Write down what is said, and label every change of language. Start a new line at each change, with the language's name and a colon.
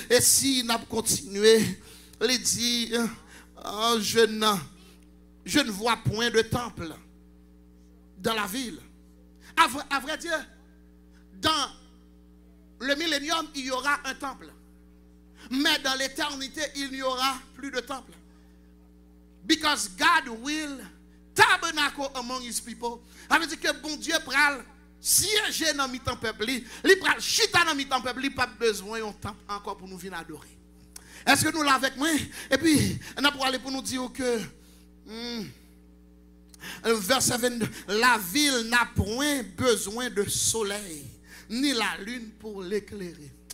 French: Et si n'a continué, il dit je ne vois point de temple dans la ville. À vrai dire, dans le millénium, il y aura un temple. Mais dans l'éternité, il n'y aura plus de temple.
English: Because God will tabernacle among his people.
French: Ça veut dire que bon Dieu pral siéger dans le peuple, il pral chita dans le peuple, il n'a pas besoin d'un temple encore pour nous venir adorer. Est-ce que nous l'avons avec moi? Et puis, on a pour aller pour nous dire que verset 22, la ville n'a point besoin de soleil ni la lune pour l'éclairer.